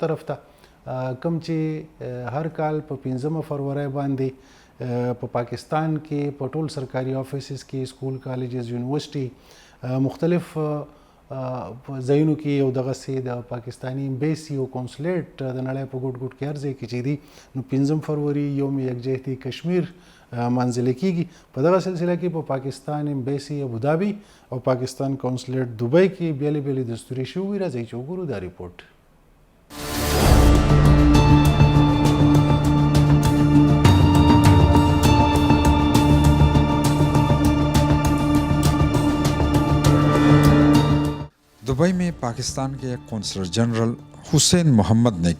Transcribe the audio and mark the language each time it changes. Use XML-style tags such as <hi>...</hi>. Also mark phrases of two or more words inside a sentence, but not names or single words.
<ps>طرف ته کوم چې هر کال په 15 فروری باندې په پاکستان کې په ټول سرکاري آفیسز کې</ps> <en>school colleges university</en> <ps>مختلف ځایونو کې یو دغسې د پاکستاني امبیسي او کونسلیټ د نړۍ په ګوټ ګوټ کې هر ځای کې چې دي نو 15 فروری یوم یکجهتي کشمیر منځلې کېږي په دغه سلسله کې په پاکستان امبیسي ابوظبي او پاکستان کونسلیټ دوبۍ کې بیلې بیلې دستوري شوي راځئ چې وګورو دا ریپورټ.</ps> <ur>دبئی میں پاکستان کے</ur> <en>consul general</en> <ur>حسین محمد نے</ur>